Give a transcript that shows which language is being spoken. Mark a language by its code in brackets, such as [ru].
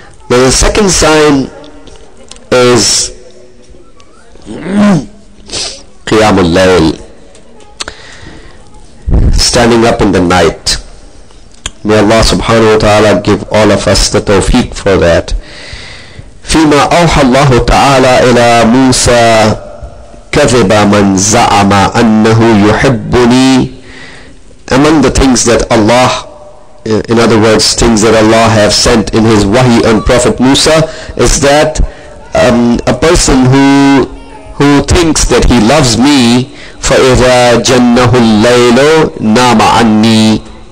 [en] Now the second sign is Qiyamul Layl, standing up in the night. May Allah subhanahu wa ta'ala give all of us the tawfiq for that. [ar] فيما أوحى الله تعالى إلى موسى كذب من زعم أنه يحبني. [en] Among the things that Allah, in other words, things that Allah have sent in His wahi on Prophet Musa, is that a person who thinks that he loves me, [ar] فَإِذَا جَنَّهُ اللَّيْلُ نَامَ عَنِّي.